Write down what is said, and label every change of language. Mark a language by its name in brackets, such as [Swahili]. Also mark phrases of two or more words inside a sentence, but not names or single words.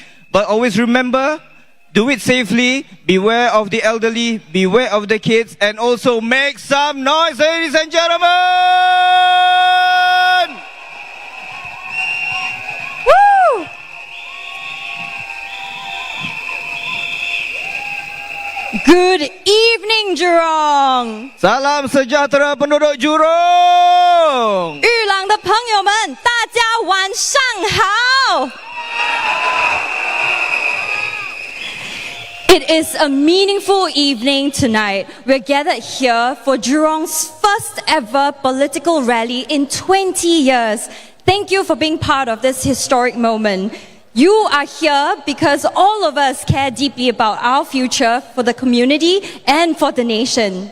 [English] But always remember, do it safely, beware of the elderly, beware of the kids, and also make some noise, ladies and gentlemen! Woo! Good evening, Jurong! [Malay] Salam sejahtera penduduk Jurong! [Chinese] 玉朗的朋友们，大家晚上好！ [English] It is a meaningful evening tonight. We're gathered here for Jurong's first ever political rally in 20 years. Thank you for being part of this historic moment. You are here because all of us care deeply about our future for the community and for the nation.